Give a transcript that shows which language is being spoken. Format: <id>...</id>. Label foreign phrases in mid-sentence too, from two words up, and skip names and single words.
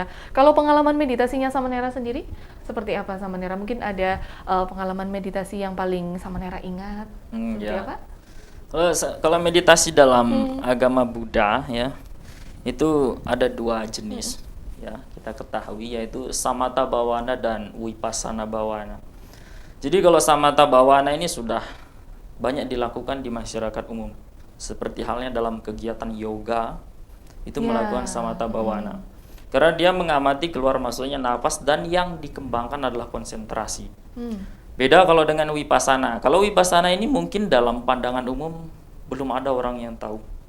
<id>Kalau pengalaman meditasinya sama Nera sendiri, seperti apa sama Nera? Mungkin ada pengalaman meditasi yang paling sama Nera ingat? Seperti Ya. apa? Kalau meditasi dalam agama Buddha ya, itu ada dua jenis ya kita ketahui, yaitu</id> <pi>samatha bhavana</pi> <id>dan</id> <pi>vipassana bhavana.</pi> <id>Jadi kalau</id> <pi>samatha bhavana</pi> <id>ini sudah banyak dilakukan di masyarakat umum. Seperti halnya dalam kegiatan yoga itu melakukan</id> <pi>samatha bhavana.</pi> <id>Karena dia mengamati keluar masuknya nafas dan yang dikembangkan adalah konsentrasi. Beda kalau dengan vipassana. Kalau vipassana ini mungkin dalam pandangan umum belum ada orang yang tahu.</id>